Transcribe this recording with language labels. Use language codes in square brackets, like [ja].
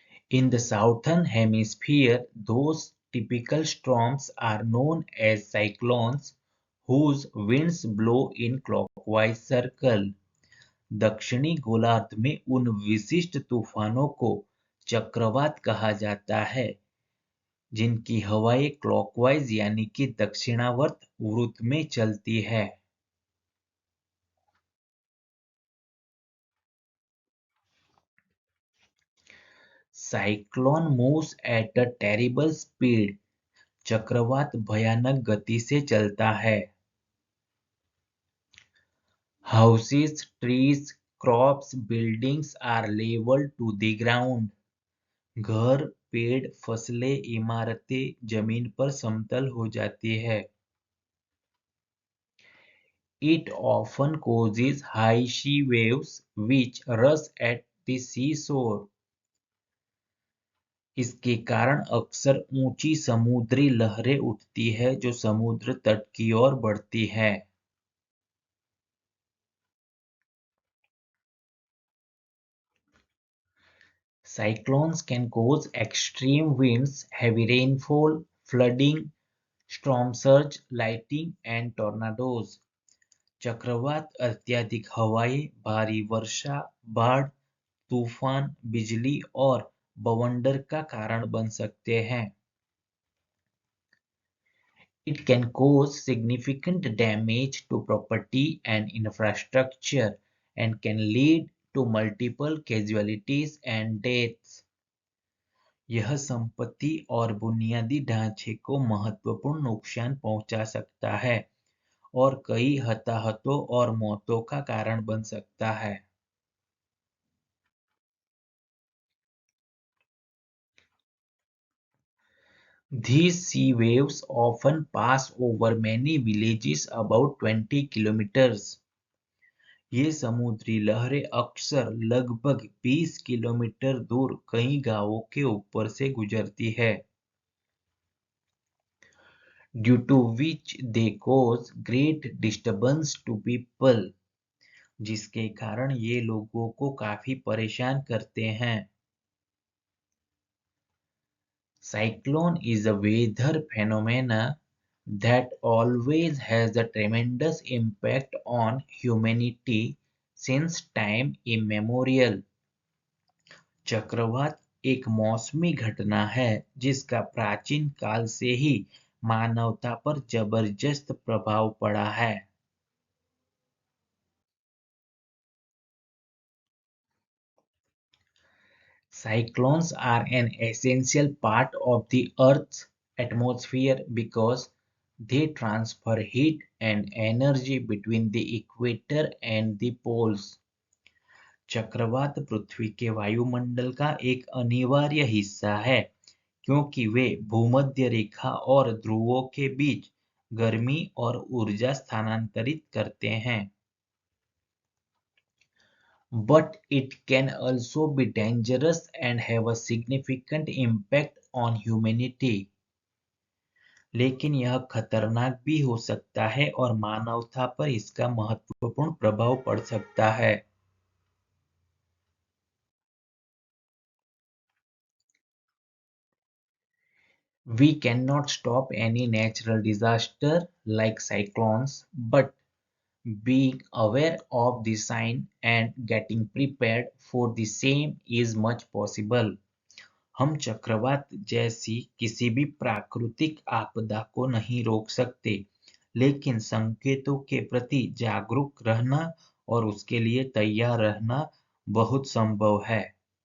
[en] In the southern hemisphere, those typical storms are known as cyclones whose winds blow in clockwise circle. [hi] दक्षिणी गोलार्ध में उन विशिष्ट तूफानों को चक्रवात कहा जाता है जिनकी हवाएं क्लॉकवाइज यानी कि दक्षिणावर्त वृत्त में चलती है. [en] Cyclone moves at a terrible speed. [hi] चक्रवात भयानक गति से चलता है. [en] Houses, trees, crops, buildings are leveled to the ground. [hi] घर, पेड़, फसलें, इमारतें जमीन पर समतल हो जाती है. [en] It often causes high sea waves which rush at the seashore. [hi] इसके कारण अक्सर ऊंची समुद्री लहरें उठती है जो समुद्र तट की ओर बढ़ती है. [en] Cyclones can cause extreme winds, heavy rainfall, flooding, storm surge, lightning and tornadoes. [hi] चक्रवात अत्यधिक हवाएं, भारी वर्षा, बाढ़, तूफान, बिजली और बवंडर का कारण बन सकते हैं. [en] It can cause significant damage to property and infrastructure and can lead to multiple casualties and deaths. [hi] यह संपत्ति और बुनियादी ढांचे को महत्वपूर्ण नुकसान पहुंचा सकता है और कई हताहतों और मौतों का कारण बन सकता है. [en] These sea waves often pass over many villages about 20 kilometers. [hi] ये समुद्री लहरें अक्सर लगभग 20 किलोमीटर दूर कई गांवों के ऊपर से गुजरती है. [en] due to which they cause great disturbance to people, [hi] जिसके कारण ये लोगों को काफी परेशान करते हैं। [en] Cyclone is a weather phenomena that always has a tremendous impact on humanity since time immemorial. [hi] चक्रवात एक मौसमी घटना है जिसका प्राचीन काल से ही मानवता पर जबरदस्त प्रभाव पड़ा है। [en] Cyclones are an essential part of the Earth's atmosphere because they transfer heat and energy between the equator and the poles. [hi] चक्रवात पृथ्वी के वायुमंडल का एक अनिवार्य हिस्सा है क्योंकि वे भूमध्य रेखा और ध्रुवों के बीच गर्मी और ऊर्जा स्थानांतरित करते हैं। [en] But it can also be dangerous and have a significant impact on humanity. [hi] लेकिन यह खतरनाक भी हो सकता है और मानवता पर इसका महत्वपूर्ण प्रभाव पड़ सकता है। [en] We cannot stop any natural disaster like cyclones, but being aware of the sign and getting prepared for the same is much possible. [hi] हम चक्रवात जैसी किसी भी प्राकृतिक आपदा को नहीं रोक सकते, लेकिन संकेतों के प्रति जागरूक रहना और उसके लिए तैयार रहना बहुत संभव है।